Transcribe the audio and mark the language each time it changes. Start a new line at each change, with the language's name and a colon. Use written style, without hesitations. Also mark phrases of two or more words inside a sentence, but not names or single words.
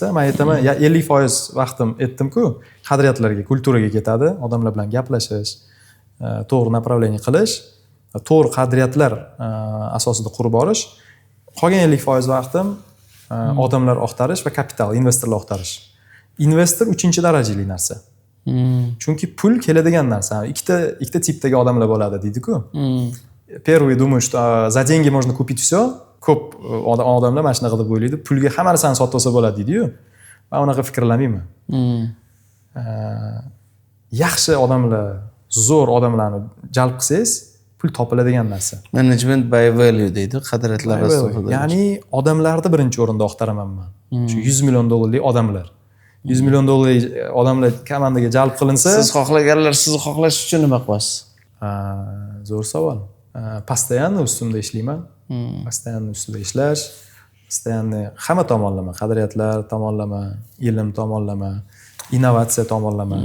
Uzbek: Men aytaman, 50% vaqtim aytdim-ku, qadriyatlarga, kulturaga ketadi, odamlar bilan gaplashish, to'g'ri направление qilish, to'g'ri qadriyatlar asosida qurib borish. Qolgan 50% vaqtim odamlar oqtarish va kapital, investorlar oqtarish. Investor 3-darajali narsa. Chunki pul keladigan narsa. Ikkita tipdagi odamlar bo'ladi deydi-ku.
Russian: Первый думает, что за деньги можно купить всё.
Uzbek: Ko'p odamlar mana shunaqa deb o'ylaydi. Pulga hamma narsani sotib olsa bo'ladi deydi-yu. Men unaqa fikrlamayman. Yaxshi odamlar, zo'r odamlarni jalb qilsangiz, pul topiladigan narsa.
English: Management by value
Uzbek: deydi, qadriyatlar asosida. Ya'ni odamlarni birinchi o'rinda oqtaraman men. Shu 100 million dollarlik odamlar. 100 million dollarlik odamlar komandaga jalb qilinsa, siz xohlaganlar sizni xohlash uchun nima qilasiz? Zo'r savol. Постоянно ustimda ishlayman. Постоянно ustida ishlash, постоянно hamma tomonlama, qadriyatlar tomonlama, ilm tomonlama, innovatsiya tomonlama.